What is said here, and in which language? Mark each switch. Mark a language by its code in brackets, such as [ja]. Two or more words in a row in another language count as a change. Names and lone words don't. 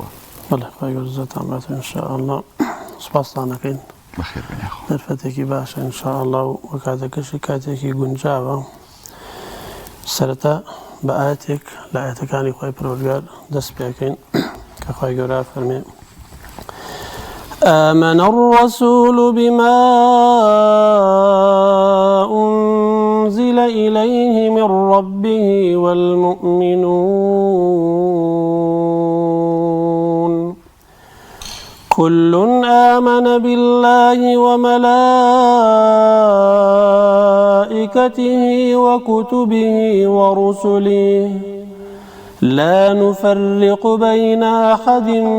[ckb] بەڵێ، خۆی گەورەتان بێت [ar] ئینشاءالله. [ckb] سوپاستان دەکەین. بەخێر بێ ئاخوا. دەرفەتێکی باشە [ar] ئینشاءالله [ckb] و کاتەکەشی کاتێکی گونجاوە. سەرەتا بە ئاەتێک لە ئاەتەکانی خۆی پەروەردگار دەست پێکەین کە خۆی گەورە فەرمێ: [ar] آمن الرسول بما أنزل إليه من ربه والمؤمنون كل آمن بالله وملائكته وكتبه ورسله لا نفرق بين أحد